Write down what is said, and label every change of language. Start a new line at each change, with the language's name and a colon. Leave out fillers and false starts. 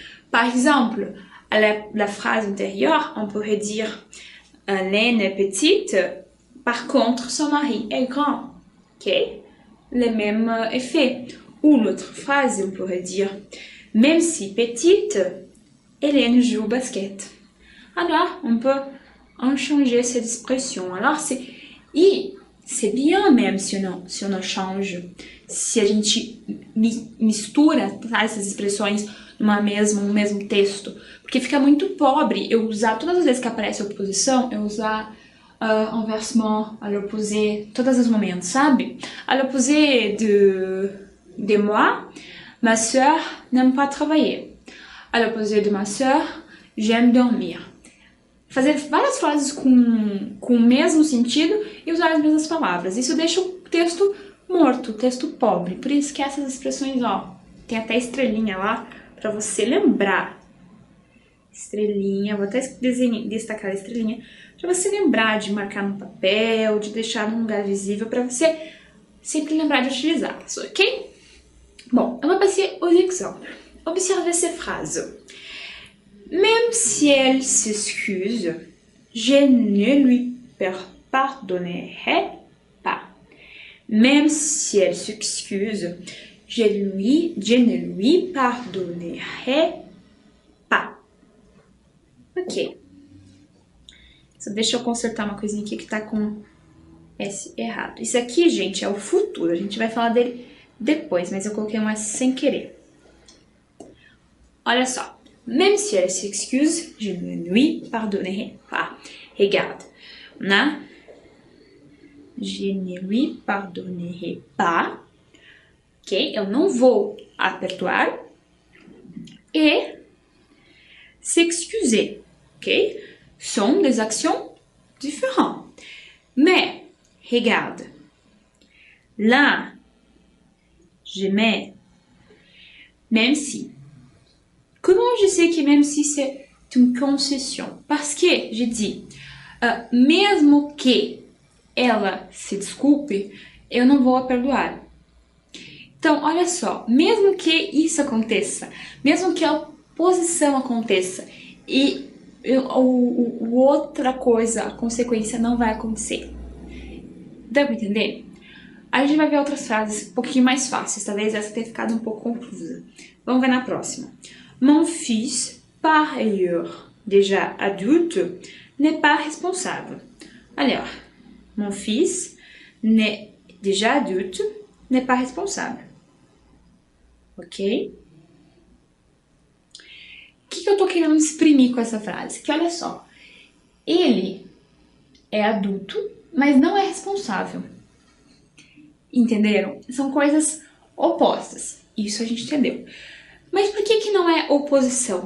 French: Par exemple, à la phrase antérieure, on pourrait dire Hélène est petite, par contre son mari est grand. Ok? le même effet. Ou l'autre phrase, on pourrait dire, même si petite, Hélène joue au basket. Alors, on peut en changer cette expression. Alors, c'est bien même se
Portuguese: eu não change, se a gente mistura essas expressões no mesmo texto, porque fica muito pobre eu usar, todas as vezes que aparece oposição, eu usar
French: inversement, à l'opposé,
Portuguese: todos os momentos, sabe?
French: À l'opposé de moi, ma sœur n'aime pas travailler. À l'opposé de ma sœur, j'aime dormir.
Portuguese: Fazer várias frases com o mesmo sentido e usar as mesmas palavras. Isso deixa o texto morto, o texto pobre. Por isso que essas expressões, ó, tem até estrelinha lá para você lembrar. Estrelinha, vou até destacar a estrelinha, para você lembrar de marcar no papel, de deixar num lugar visível, para você sempre lembrar de utilizá-las, ok?
French: Bon, on va passer aux exemples. Observez ces phrases. Même si elle s'excuse, je ne lui pardonnerai pas. Même si elle s'excuse, je ne lui pardonnerai pas. Ok.
Portuguese: Só deixa eu consertar uma coisinha aqui que tá com S errado. Isso aqui, gente, é o futuro. A gente vai falar dele depois, mas eu coloquei um S sem querer. Olha só.
French: Même si elle s'excuse, je ne lui pardonnerai pas. Regarde. On a je ne lui pardonnerai pas.
Portuguese: Ok? Eu não vou a perdoar.
French: Et s'excuser.
Portuguese: Ok?
French: Sont des actions différentes. Mais, regarde. Là, je mets même si. Comment je sais que même si c'est une concession? Parce que j'ai dit,
Portuguese: mesmo que ela se desculpe, eu não vou a perdoar. Então, olha só, mesmo que isso aconteça, mesmo que a oposição aconteça e outra coisa, a consequência não vai acontecer. Dá pra entender? Aí a gente vai ver outras frases um pouquinho mais fáceis, talvez essa tenha ficado um pouco confusa. Vamos ver na próxima.
French: Mon fils, par ailleurs déjà adulte, n'est pas responsable. Alors, mon fils, déjà adulte, n'est pas responsable. Ok?
Portuguese: O que eu tô querendo exprimir com essa frase? Que olha só, ele é adulto, mas não é responsável. Entenderam? São coisas opostas. Isso a gente entendeu. Mas por que não é oposição?